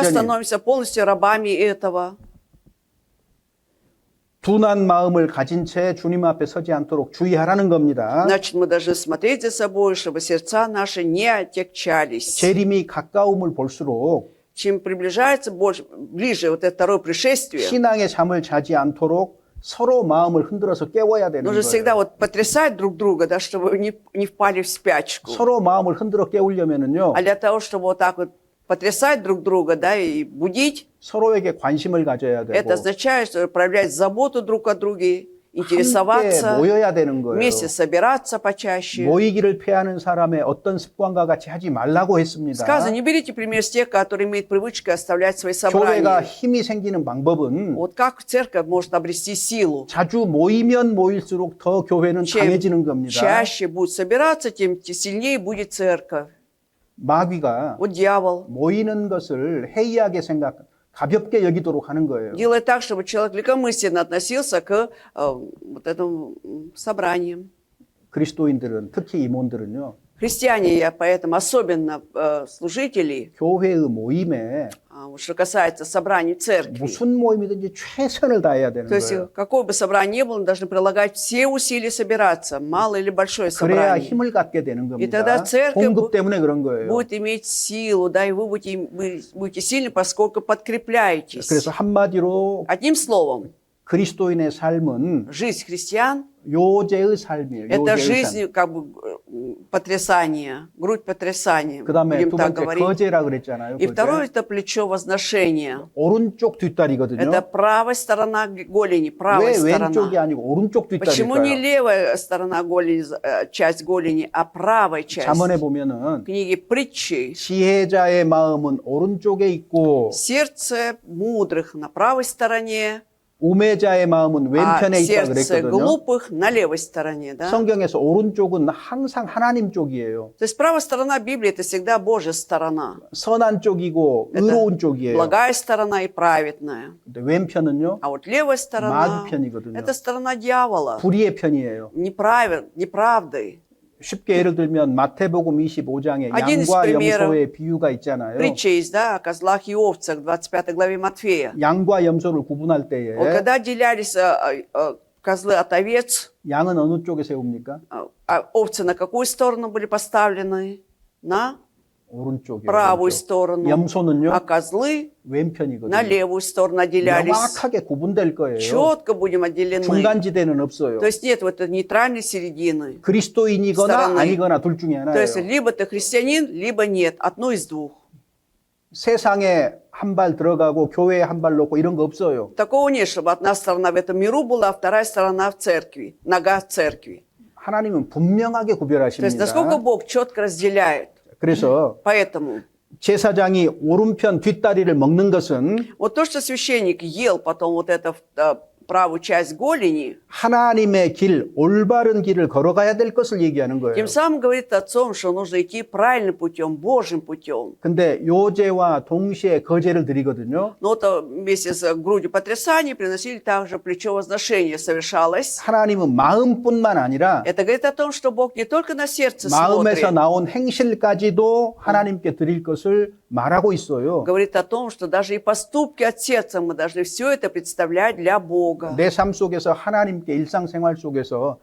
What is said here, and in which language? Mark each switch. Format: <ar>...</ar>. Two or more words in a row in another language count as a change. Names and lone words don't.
<ko>완전히.</ko> <ru>становимся полностью рабами этого.</ru> <ko>둔한 마음을 가진 채 주님 앞에 서지 않도록 주의하라는 겁니다.</ko> <ru>Значит, мы должны смотреть за собой, чтобы сердца наши не отягчались.</ru> <ko>재림이 가까움을 볼수록</ko> <ru>Чем приближается больше, ближе вот это второе пришествие,</ru> <ko>신앙의 잠을 자지 않도록 서로 마음을 흔들어서 깨워야 되는</ko> <ru>нужно всегда</ru> <ko>거예요.</ko> <ru>вот потрясать друг друга, да, чтобы не впали в спячку.</ru> <ko>서로 마음을 흔들어 깨우려면은요.</ko> <ru>А для того, чтобы вот так вот потрясать друг друга, да, и будить,</ru> <ko>서로에게 관심을 가져야</ko> <ru>это</ru> <ko>되고</ko> <ru>означает, что проявлять заботу друг о друге,</ru> <ko>함께</ko> <ru>интересоваться,</ru> <ko>모여야 되는 거예요.</ko> <ru>вместе собираться почаще.</ru> <ko>모이기를 패하는 사람의 어떤 습관과 같이 하지 말라고 했습니다.</ko> <ru>Сказано, не берите пример с тех, которые имеют привычку оставлять свои</ru> <ko>교회가</ko> <ru>собрания.</ru> <ko>힘이 생기는 방법은</ko> <ru>Вот как церковь может обрести силу?</ru> <ko>자주 모이면 모일수록 더 교회는</ko> <ru>Чем</ru> <ko>강해지는 겁니다.</ko> <ru>чаще будет собираться, тем сильнее будет церковь.</ru> <ko>마귀가</ko> <ru>Вот дьявол</ru> <ko>모이는 것을 해이하게 가볍게 여기도록 하는 거예요.</ko> <ru>делает так, чтобы человек легкомысленно относился к вот этим собраниям.</ru> <ko>그리스도인들은 특히 임원들은요.</ko> <ru>Христиане, поэтому особенно служители,</ru> <ko>교회의 모임에</ko> <ru>что касается собраний церкви,</ru> <ko>무슨 모임이든지 최선을 다해야 되는</ko> <ru>то есть</ru> <ko>거예요.</ko> <ru>какое бы собрание ни было, мы должны прилагать все усилия собираться, малое или большое</ru> <ko>그래야</ko> <ru>собрание.</ru> <ko>힘을 갖게 되는</ko> <ru>И тогда</ru> <ko>겁니다.</ko> <ru>церковь</ru> <ko>공급 때문에 그런 거예요.</ko> <ru>будет иметь силу, да, и вы будете сильны, поскольку подкрепляетесь.</ru> <ko>그래서 한마디로</ko> <ru>Одним словом,</ru> <ko>그리스도인의 삶은</ko> <ru>жизнь христиан</ru> <ko>요제의 삶이에요.</ko> <ru>– это</ru> <ko>요제의 삶.</ko> <ru>жизнь как бы потрясания, грудь потрясания,</ru> <ko>그다음에</ko> <ru>будем</ru> <ko>두</ko> <ru>так</ru> <ko>번째</ko> <ru>говорить.</ru> <ko>거제라 그랬잖아요.</ko> <ru>И</ru> <ko>거제.</ko> <ru>второе это плечо возношения.</ru> <ko>오른쪽 뒷다리거든요.</ko> <ru>Это правая сторона голени, правая</ru> <ko>왜 왼쪽이</ko> <ru>сторона.</ru> <ko>아니고 오른쪽</ko> <ru>Почему не</ru> <ko>뒷다리일까요?</ko> <ru>левая сторона голени, часть голени, а правая часть?</ru> <ko>잠언에</ko> <ru>В</ru> <ko>보면은</ko> <ru>книге притчи</ru> <ko>지혜자의 마음은 오른쪽에 있고</ko> <ru>сердце мудрых на правой стороне,</ru> <ko>우매자의 마음은</ko> <ru>а</ru> <ko>왼편에 있다</ko> <ru>сердце</ru> <ko>그랬거든요.</ko> <ru>глупых на левой стороне. Да?</ru> <ko>성경에서 오른쪽은 항상 하나님 쪽이에요.</ko> <ru>То есть правая сторона Библии это всегда Божья сторона.</ru> <ko>선한 쪽이고 의로운 쪽이에요.</ko> <ru>Благая сторона и праведная.</ru> <ko>근데 왼편은요?</ko> <ru>А вот левая сторона</ru> <ko>마귀편이거든요.</ko> <ru>это сторона дьявола.</ru> <ko>불의의 편이에요.</ko> <ru>Неправды.</ru> <ko>쉽게 예를 들면 마태복음 25장에</ko> <ru>Один из</ru> <ko>양과</ko> <ru>примеров.</ru> <ko>염소의 비유가 있잖아요.</ko> <ru>Притча есть, да, о козлах и овцах в 25 главе Матфея.</ru> <ko>양과 염소를 구분할 때에</ko> <ru>Вот когда отделялись козлы от овец,</ru> <ko>양은 어느 쪽에 세웁니까?</ko> <ru>а овцы на какую сторону были поставлены? На</ru> <ko>오른쪽에.</ko> <ru>правую сторону.</ru> <ko>염소는요?</ko> <ru>А козлы на</ru> <ko>왼편이거든요.</ko> <ru>левую сторону отделялись.</ru> <ko>명확하게 구분될 거예요.</ko> <ru>Четко будем отделены.</ru> <ko>중간지대는 없어요.</ko> <ru>То есть нет вот этой нейтральной середины.</ru> <ko>그리스도인이거나</ko> <ru>стороны.</ru> <ko>아니거나 둘 중에</ko> <ru>То есть</ru> <ko>하나예요.</ko> <ru>либо ты христианин, либо нет. Одно из двух.</ru> <ko>세상에 한 발 들어가고 교회에 한 발 놓고 이런 거 없어요.</ko> <ru>Такого нет, чтобы одна сторона в этом миру была, а вторая сторона в церкви. Нога в церкви.</ru> <ko>하나님은 분명하게</ko> <ru>То есть насколько</ru> <ko>구별하십니다.</ko> <ru>Бог четко разделяет.</ru> <ko>그래서</ko> <ru>Поэтому</ru> <ko>제사장이 오른편 뒷다리를 먹는 것은</ko> <ru>вот то, что священник ел потом вот эту правую часть голени,</ru> <ko>하나님의 길, 올바른 길을 걸어가야 될 것을 얘기하는 거예요.</ko> <ru>тем самым говорит отцом, что нужно идти правильным путем, Божьим путем.</ru> <ko>근데 요제와 동시에 거제를 드리거든요.</ko> <ru>Но то вместе с грудью потрясания приносили также плечо возношения совершалось.</ru> <ko>하나님은 마음뿐만 아니라</ko> <ru>Это говорит о том, что Бог не только на сердце</ru> <ko>마음에서</ko> <ru>смотрит,</ru> <ko>나온 행실까지도 하나님께 드릴 것을 말하고 있어요.</ko> <ru>говорит о том, что даже и поступки от сердца мы должны все это представлять для Бога.</ru> <ko>내 삶 속에서 하나님께 일상생활 속에서</ko>